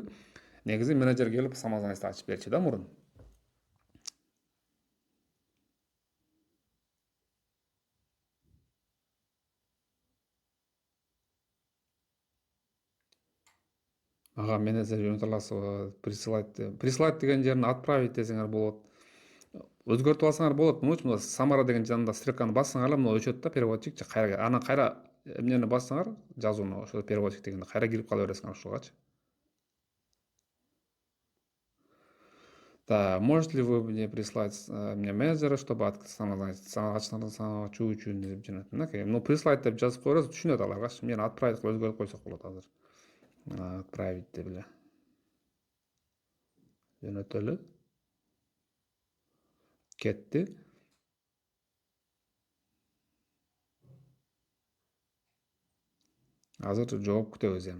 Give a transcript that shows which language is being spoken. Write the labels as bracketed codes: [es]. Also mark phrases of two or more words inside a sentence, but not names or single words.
[ky] Негизи менеджер келип самозванецти ачып берчү да мурун. Мага менеджер жөнөтө аласызбы, присылать деген жерин отправить десеңер болот. Өзгөртүп алсаңар болот. Мына Самара деген жанында стрелканы бассаңар эле мына өчөт да, переводчик кайра. Анан кайра эмнени бассаңар, жазууну ошо переводчик дегенде кайра кирип кала бересиңер ушугачы. [ru] Да, можете ли вы мне прислать мне менеджера, чтобы [ky] ачуу үчүн деп жөнөттүм. Прислать деп жазып кое бересиз, түшүнөт аларгачы. Мени отправить кылып өзгөртүп койсок болот азыр. Отправить деп эле жөнөтөлү. Кетти. Азыр жооп күтөбүз эми.